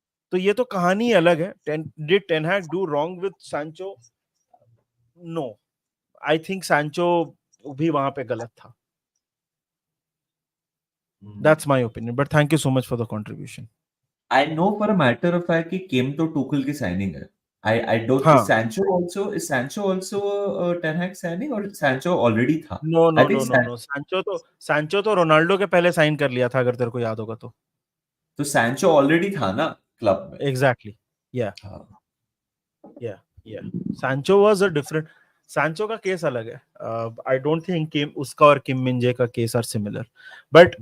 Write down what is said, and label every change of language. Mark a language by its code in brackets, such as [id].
[hi] तो ये तो कहानी अलग है. [en] Did Ten Hag do wrong with Sancho? No, I think [hi] Sancho भी वहां पे गलत था. [en] That's my opinion, but thank you so much for the contribution. I know for a matter of fact [hi] कि किम तो टूकल की साइनिंग है. [en] I don't. [hi] हाँ. [en] Is Sancho also Ten Hag signing, or Sancho already [hi] था? [en] no I no think [hi] no no no, Sancho तो Ronaldo के पहले sign कर लिया था, अगर तेरे को याद होगा तो. तो [en] Sancho already [hi] था ना क्लब में. [en] exactly, yeah [hi] हाँ. [en] Yeah Sancho was a different. [hi] Sancho का केस अलग है. [en] I don't think Kim [hi] उसका और [en] Kim Minjae का case are similar, but